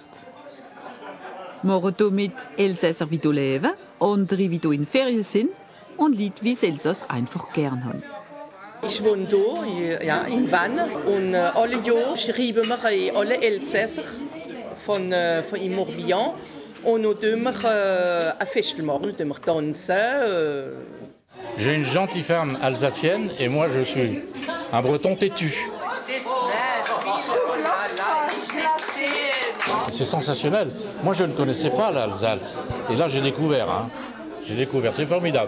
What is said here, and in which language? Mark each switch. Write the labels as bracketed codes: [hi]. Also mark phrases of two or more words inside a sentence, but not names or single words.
[gsw] Wir hier mit Elsässer, wie hier leben, andere, wie hier in Ferien sind und Leute, wie Elsass einfach gern haben. Ich wohne hier ja, in Vannes und alle Jahre schreiben wir alle Elsässer von im Morbihan und nous tun wir ein Fest machen, nous tanzen. [fr] J'ai une gentille femme alsacienne et moi je suis un breton têtu. C'est sensationnel. Moi je ne connaissais pas l'Alsace et là j'ai découvert. C'est formidable.